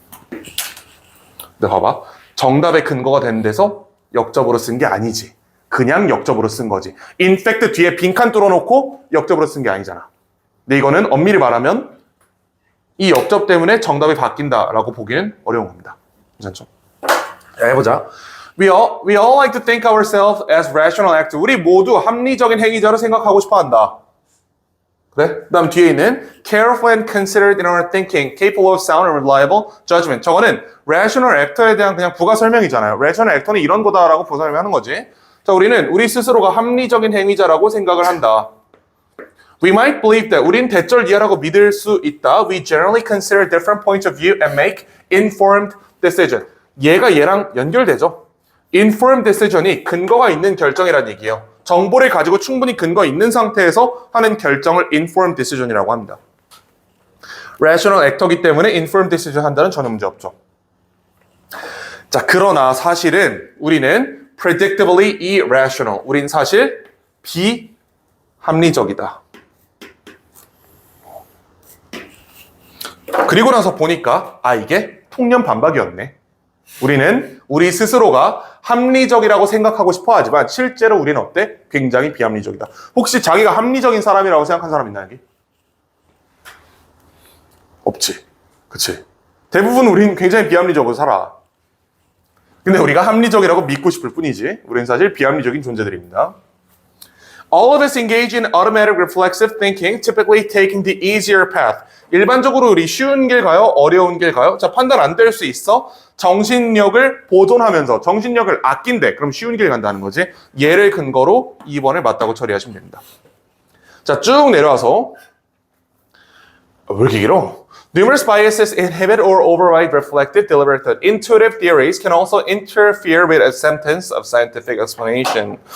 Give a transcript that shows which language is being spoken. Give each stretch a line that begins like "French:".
Korean: 근데 봐봐. 정답의 근거가 되는 데서 역접으로 쓴 게 아니지. 그냥 역접으로 쓴 거지. 인팩트 뒤에 빈칸 뚫어놓고 역접으로 쓴 게 아니잖아. 근데 이거는 엄밀히 말하면 이 역접 때문에 정답이 바뀐다라고 보기는 어려운 겁니다. 괜찮죠? 자, 해보자.
English: We all like to think ourselves as rational actors.
Korean: 우리 모두 합리적인 행위자로 생각하고 싶어 한다. 그래? 그 다음 뒤에 있는
English: careful and considered in our thinking, capable of sound and reliable judgment.
Korean: 저거는 rational actor에 대한 그냥 부가 설명이잖아요. rational actor는 이런 거다라고 부가 설명하는 거지. 자, 우리는 우리 스스로가 합리적인 행위자라고 생각을 한다.
English: We might believe that
Korean: 우린 대절이하라고 믿을 수 있다.
English: We generally consider different points of view and make informed decision.
Korean: 얘가 얘랑 연결되죠. informed decision이 근거가 있는 결정이라는 얘기예요. 정보를 가지고 충분히 근거 있는 상태에서 하는 결정을 informed decision이라고 합니다. rational actor이기 때문에 informed decision 한다는 전혀 문제 없죠. 자, 그러나 사실은 우리는
English: predictably irrational.
Korean: 우린 사실 비합리적이다. 그리고 나서 보니까 이게 통념 반박이었네. 우리는 우리 스스로가 합리적이라고 생각하고 싶어 하지만 실제로 우리는 어때? 굉장히 비합리적이다. 혹시 자기가 합리적인 사람이라고 생각한 사람 있나 여기? 없지. 그치? 대부분 우린 굉장히 비합리적으로 살아. 근데 우리가 합리적이라고 믿고 싶을 뿐이지 우리는 사실 비합리적인 존재들입니다.
English: All of us engage in automatic reflexive thinking, typically taking the easier path.
Korean: 일반적으로 우리 쉬운 길 가요? 어려운 길 가요? 자, 판단 안 될 수 있어? 정신력을 보존하면서 정신력을 아낀대. 그럼 쉬운 길 간다는 거지. 얘를 근거로 2번을 맞다고 처리하시면 됩니다. 자, 쭉 내려와서 왜 이렇게 길어?
English: Numerous biases inhibit or override reflective, deliberate thought. Intuitive theories can also interfere with acceptance of scientific explanation.